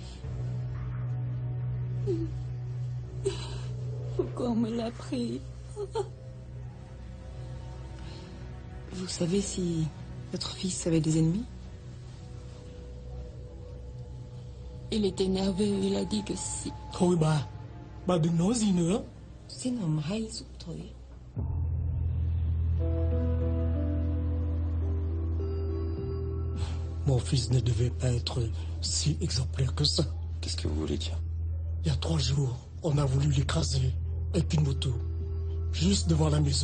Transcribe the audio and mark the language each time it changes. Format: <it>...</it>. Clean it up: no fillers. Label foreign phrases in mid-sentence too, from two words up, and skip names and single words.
<fr>Pourquoi on me l'a pris? Vous savez si votre fils avait des ennemis? Il était nerveux, il a dit que si.</fr> <vi>Thôi bà đừng nói gì nữa. Xin ông hãy giúp tôi.</vi> <fr>Mon fils ne devait pas être si exemplaire que ça. Qu'est-ce que vous voulez dire? Il y a 3 jours, on a voulu l'écraser avec une moto, juste devant la maison.</fr>